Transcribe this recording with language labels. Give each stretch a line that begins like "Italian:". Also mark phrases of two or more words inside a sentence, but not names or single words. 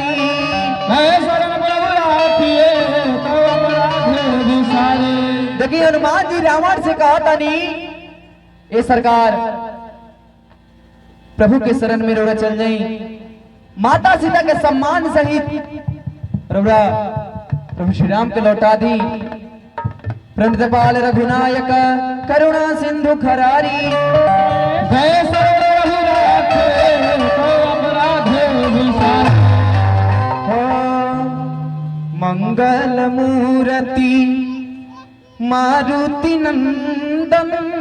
Awadhi: कहे शरण प्रभु राखिए तो अपराध विसारे।
Bhojpuri: देखिए हनुमान जी रावण से कहा तनी ए सरकार प्रभु के शरण में रोड़ा चल जाई, माता सीता के सम्मान सहित प्रभु श्री राम के लौटा दी।
Awadhi: प्रणतपाल रघुनायक करुणा सिंधु खरारी, कहे शरण प्रभु राखिए तो अपराध विसारे। मंगल मूर्ति मारुति नंदन,